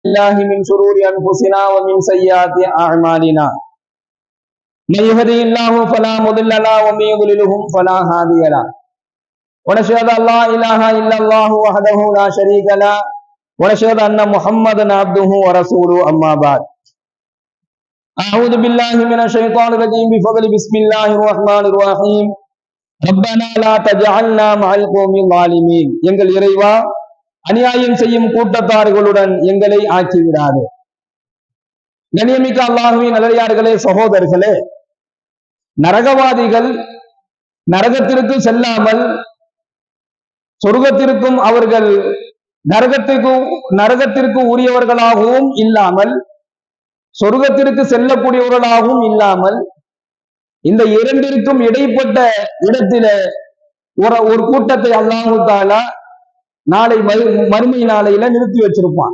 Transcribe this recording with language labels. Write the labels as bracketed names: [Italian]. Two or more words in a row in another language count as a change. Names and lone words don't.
[Arabic] الله من شرور أنفسنا ومن سيئات أعمالنا من يهده الله فلا مضل له ومن يضلله فلا هادي له ونشهد أن لا إله إلا الله وحده لا شريك له ونشهد أن محمدا عبده ورسوله أما بعد أعوذ بالله من الشيطان الرجيم بفضل بسم الله الرحمن الرحيم ربنا لا تجعلنا مع القوم الظالمين [Tamil] எங்கள் இறைவா அநியாயம் செய்யும் கூட்டத்தார்களுடன் எங்களை ஆக்கிவிடாது. கண்ணியமிக்க அல்லாஹ்வின் நல்லடியார்களே, சகோதரர்களே, நரகவாதிகள் நரகத்திற்கு செல்லாமல் சொர்க்கத்திற்கும் அவர்கள் நரகத்திற்கு உரியவர்களாகவும் இல்லாமல் சொர்க்கத்திற்கு செல்லக்கூடியவர்களாகவும் இல்லாமல் இந்த இரண்டிற்கும் இடைப்பட்ட இடத்தில ஒரு கூட்டத்தை [Arabic] الله تعالى [Tamil] நாளை மறுமை நாளையில நிறுத்தி வச்சிருப்பான்.